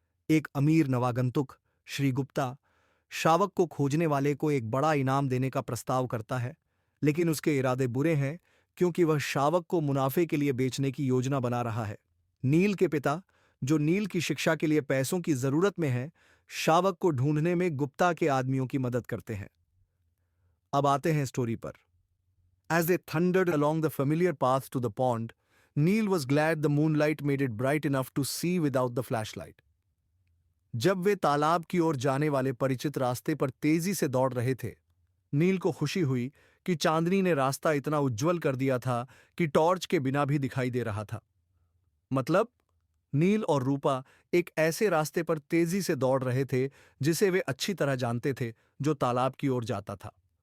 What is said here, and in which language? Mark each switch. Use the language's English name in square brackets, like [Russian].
[Hindi] एक अमीर नवागंतुक, श्री गुप्ता, शावक को खोजने वाले को एक बड़ा इनाम देने का प्रस्ताव करता है, लेकिन उसके इरादे बुरे हैं क्योंकि वह शावक को मुनाफे के लिए बेचने की योजना बना रहा है। नील के पिता, जो नील की शिक्षा के लिए पैसों की जरूरत में है, शावक को ढूंढने में गुप्ता के आदमियों की मदद करते हैं। अब आते हैं स्टोरी पर। [English] As they thundered along the familiar path to the pond, Neil was glad the moonlight made it bright enough to see without the flashlight. [Hindi] जब वे तालाब की ओर जाने वाले परिचित रास्ते पर तेजी से दौड़ रहे थे, नील को खुशी हुई कि चांदनी ने रास्ता इतना उज्जवल कर दिया था कि टॉर्च के बिना भी दिखाई दे रहा था। मतलब, नील और रूपा एक ऐसे रास्ते पर तेजी से दौड़ रहे थे जिसे वे अच्छी तरह जानते थे, जो तालाब की ओर जाता था।